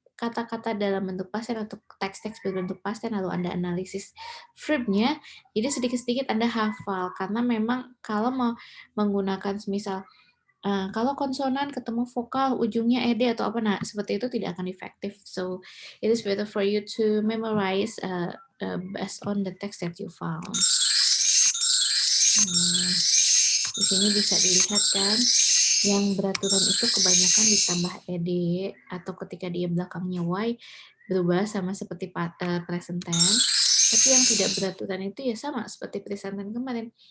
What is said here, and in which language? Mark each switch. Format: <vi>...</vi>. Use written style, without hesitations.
<id>kata-kata dalam bentuk past tense atau teks-teks berbentuk past tense lalu Anda analisis verb-nya, jadi sedikit-sedikit Anda hafal karena memang kalau mau menggunakan semisal kalau konsonan ketemu vokal ujungnya ed atau apa, nah seperti itu tidak akan efektif.</id> <en>So it is better for you to memorize based on the text that you found.</en> <id>Di sini bisa dilihat kan, yang beraturan itu kebanyakan ditambah ed atau ketika dia belakangnya y berubah sama seperti present tense. Tapi yang tidak beraturan itu ya sama seperti present tense kemarin.</id>